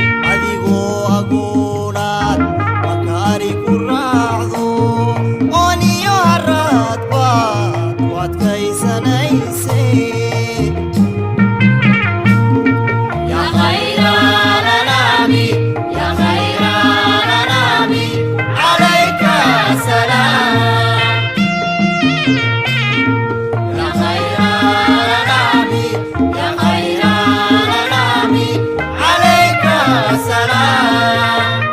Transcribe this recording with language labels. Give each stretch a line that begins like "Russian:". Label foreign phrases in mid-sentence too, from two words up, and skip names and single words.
Somali: Adigoo agoonaad makaari ku raacdo, oon iyo haraad baad u adkaysanaysay.
Arabic: يا خير النبي يا خير النبي, عليك السلام. يا خير النبي يا خير النبي عليك السلام.